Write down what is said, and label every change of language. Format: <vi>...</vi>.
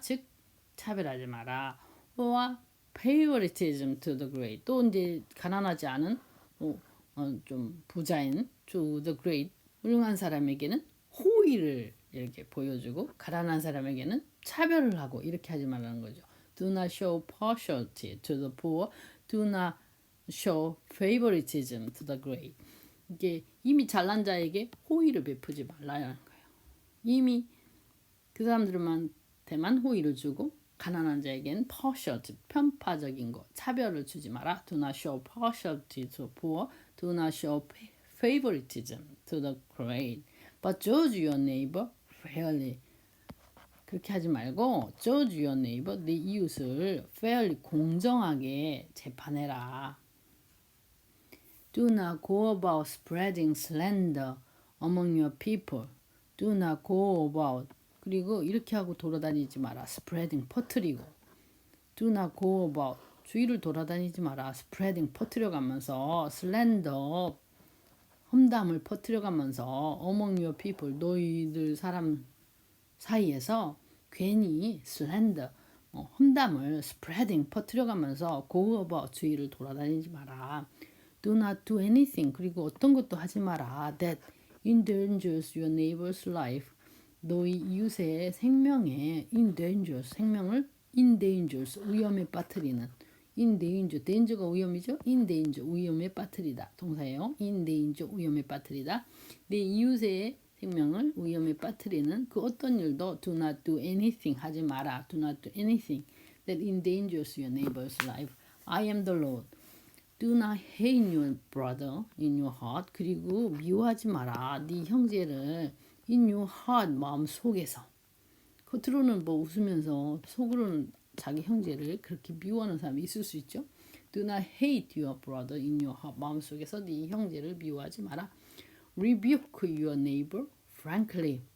<ko>즉 차별하지 마라.</ko> <en>or favoritism to the great.</en> <ko>또 이제 가난하지 않은 좀 부자인</ko> <en>to the great,</en> <ko>훌륭한 사람에게는 호의를 이렇게 보여주고 가난한 사람에게는 차별을 하고 이렇게 하지 말라는 거죠.</ko> <en>Do not show partiality to the poor. Do not show favoritism to the great.</en> <ko>이게 이미 잘난 자에게 호의를 베푸지 말라는 거예요. 이미 그 사람들한테만 호의를 주고 가난한 자에게는 partiality, 편파적인 거, 차별을 주지 마라.</ko> <en>Do not show partiality to the poor. Do not show favoritism to the great. But judge your neighbor fairly.</en> <ko>그렇게 하지 말고</ko> <en>judge your neighbor,</en> <ko>네 이웃을 fairly, 공정하게 재판해라.</ko> <en>Do not go about spreading slander among your people. Do not go about,</en> <ko>그리고 이렇게 하고 돌아다니지 마라.</ko> <en>spreading,</en> <ko>퍼뜨리고.</ko> <en>Do not go about,</en> <ko>주위를 돌아다니지 마라. spreading, 퍼뜨려가면서. slander, 험담을 퍼뜨려가면서.</ko> <en>among your people,</en> <ko>너희들 사람 사이에서 괜히 slander, 험담을 spreading, 퍼뜨려가면서</ko> <en>go about,</en> <ko>주위를 돌아다니지 마라.</ko> <en>Do not do anything,</en> <ko>그리고 어떤 것도 하지 마라.</ko> <en>that endangers your neighbor's life,</en> <ko>너희 이웃의 생명에</ko> <en>endangers, 생명을 endangers,</en> <ko>위험에 빠뜨리는. endanger, danger가 위험이죠. endanger, 위험에 빠뜨리다. 동사예요. endanger, 위험에 빠뜨리다. 내 이웃의 생명을 위험에 빠뜨리는 그 어떤 일도</ko> <en>do not do anything,</en> <ko>하지 마라.</ko> <en>do not do anything that endangers your neighbor's life. I am the Lord. Do not hate your brother in your heart.</en> <ko>그리고 미워하지 마라. 네 형제를</ko> <en>in your heart,</en> <ko>마음 속에서. 겉으로는 뭐 웃으면서 속으로는 자기 형제를 그렇게 미워하는 사람이 있을 수 있죠.</ko> <en>Do not hate your brother in your heart.</en> <ko>마음 속에서 네 형제를 미워하지 마라.</ko> <en>Rebuke your neighbor frankly.</en>